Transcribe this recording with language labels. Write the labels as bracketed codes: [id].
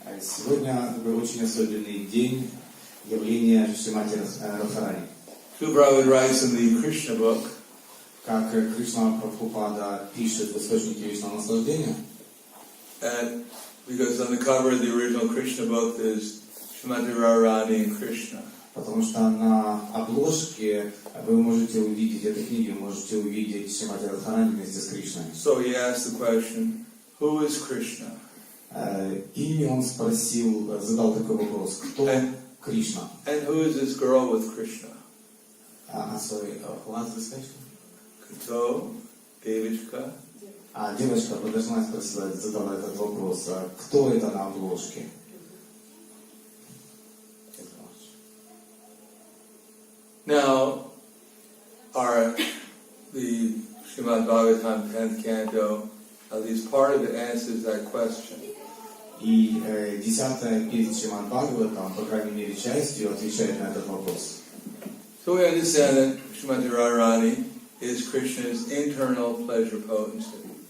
[ru] Сегодня такой очень особенный день явления Шримати Радхарани. [en] Prabhupada writes in the Krishna book, [ru] Как Кришна Прабхупада пишет в источнике вечного наслаждения, [en] because on the cover of the original Krishna book there's Srimati Radharani and Krishna. [ru] потому что на обложке вы можете увидеть этой книги, вы можете увидеть Шримати Радхарани вместе с Кришной. [en] So he asked the question, who is Krishna? [ru] И он спросил, задал такой вопрос, кто Кришна? [en] And who is this girl with Krishna? Sorry, last discussion? Kato, Devishka. [ru] Девочка подошла и спросила, задала этот вопрос, кто это на обложке? [en] Now, the Srimad Bhagavatam 10th canto, at least part of it answers that question. [ru] И 10-я песня Шримад Бхагаватам, по крайней мере, частью отвечает на этот вопрос. [en] So we understand that Srimati Radharani is Krishna's internal pleasure potency.